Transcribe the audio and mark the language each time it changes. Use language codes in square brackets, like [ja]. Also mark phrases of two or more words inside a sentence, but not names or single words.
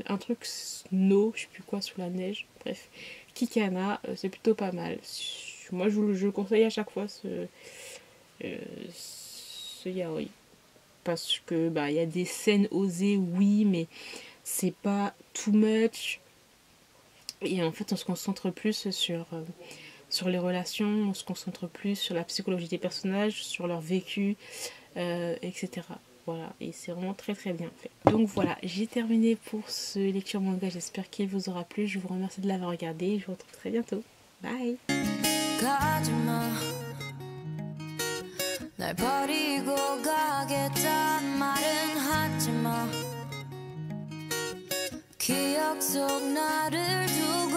[fr] Un truc snow, je sais plus quoi, sous la neige. Bref, Kikana, c'est plutôt pas mal. Moi, je le conseille à chaque fois ce yaoi. Parce que il y a des scènes osées, oui, mais c'est pas [en] too much. [fr] Et en fait, on se concentre plus sur les relations, on se concentre plus sur la psychologie des personnages, sur leur vécu, etc. Voilà, et c'est vraiment très très bien fait. Donc voilà, j'ai terminé pour ce lecture manga, j'espère qu'il vous aura plu. Je vous remercie de l'avoir regardé, je vous retrouve très bientôt. Bye. [ko] 날 버리고 가겠단 말은 하지마 기억 속 나를